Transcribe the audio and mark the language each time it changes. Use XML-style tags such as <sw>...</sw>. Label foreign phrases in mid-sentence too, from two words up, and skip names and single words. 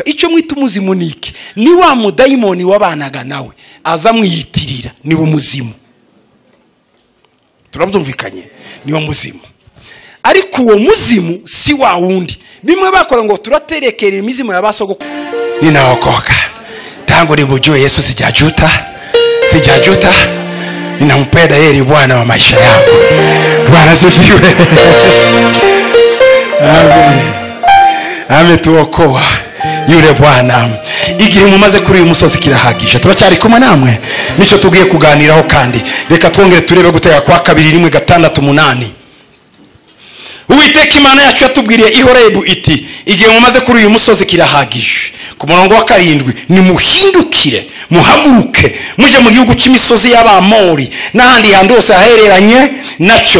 <rw>Icyo mwita umuzimu niki? Ni wa mudayimoni wabanaga nawe aza mwiyitirira, ni wo muzimu. Turabyumvikanye? Ni wo muzimu. Ariko uwo muzimu si wa wundi. Bimwe bakora ngo turaterekera imizimu y'abasogoko.</rw> <sw>Ninaokoka tangu nimujue Yesu sijajuta. Ninampenda yeye, Bwana wa maisha yangu. Bwana asifiwe. Amen. Ametuokoa yule Bwana.</sw> <rw>Igihe mumaze kuri uyu musozi kirahagije. Turacyari kumwe namwe, nico tugiye kuganiraho kandi reka twongere turebe gutega kwa 2:6-8. Uwiteka Imana yacu yatubwiriye i Horebu iti, igihe mumaze kuri uyu musozi kirahagije. Ku murongo wa 7, ni muhindukire, muhaguruke, muje mu gihugu cy'imisozi y'Abamori n'ahandi handi hose hahereranye nacyo.</rw>